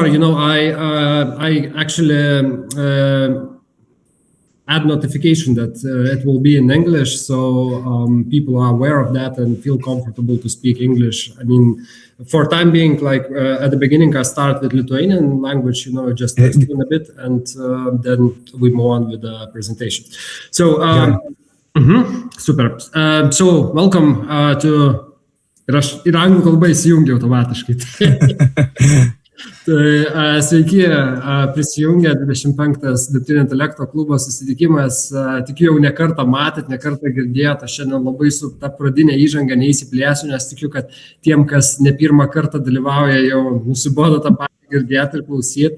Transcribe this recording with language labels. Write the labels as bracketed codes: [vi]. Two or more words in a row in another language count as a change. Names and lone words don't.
[en] I actually add notification that it will be in English, so people are aware of that and feel comfortable to speak English. I mean, for time being, at the beginning, I start with Lithuanian language, just explain a bit, and then we move on with the presentation. So, super. So, welcome to. [lt] Ir anglų kalba įsijungia automatiškai. Tai sveiki, prisijungia 25-as Dirbtinio intelekto klubo susitikimas. Tikiu, jau nekartą matėt, nekartą girdėjot, aš šiandien labai su ta pradinė įžanga neįsiplėsiu, nes tikiu, kad tiem, kas ne pirmą kartą dalyvauja, jau nusibodo tą patį girdėti ir klausyti.